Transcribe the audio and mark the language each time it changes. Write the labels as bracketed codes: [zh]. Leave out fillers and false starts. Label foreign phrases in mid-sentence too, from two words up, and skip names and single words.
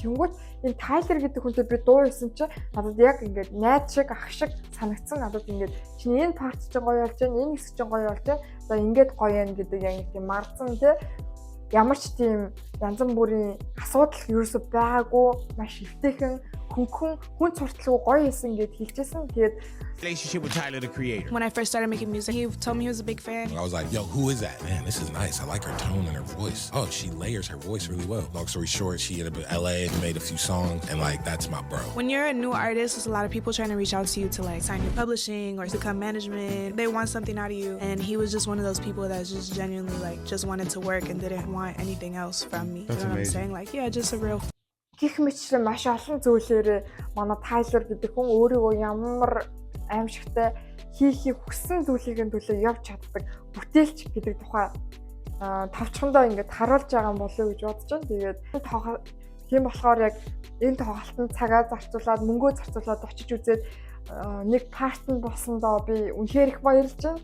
[mn] Тэнгүүт энэ Tyler гэдэг хүнтэй би дуу хийсэн чинь надад яг ингээд найз шиг ах шиг санагдсан. Надад ингээд чиний энэ парт чинь гоё болж байна, энэ хэсэг чинь гоё болж байна. За ингээд гоё юм гэдэг яг нэг тийм марцсан те ямар ч тийм янз бүрийн асуудал ерөөсөй байгаагүй, маш эвтэйхэн хүн цурталгүй гоё хийсэн гэд хэлжсэн. Тэгээд [en] relationship with Tyler the Creator. When I first started making music, he told me he was a big fan. I was like, yo, who is that? Man, this is nice. I like her tone and her voice. Oh, she layers her voice really well. Long story short, she ended up in LA and made a few songs, and like, that's my bro. When you're a new artist, there's a lot of people trying to reach out to you to like sign your publishing or become management. They want something out of you. And he was just one of those people that just genuinely like just wanted to work and didn't want anything else from me. That's you know what I'm amazing. saying? Like, yeah, just a real [mn] гих мэтчлэн маш олон зүйлээр манай Tyler гэдэг хүн өөрийгөө ямар аимшигтай хийхийг хүссэн зүйлийн төлөө явж чаддаг бүтээлч гэдэг тухай тавчхандаа ингээд харуулж байгаа юм болов уу гэж бодож байна. Тэгээд тийм болохоор яг энэ тоглолтод цагаа зарцуулаад мөнгөө зарцуулаад очиж үзээд нэг парт нь болсондоо би үнэхээр их баярлж байна.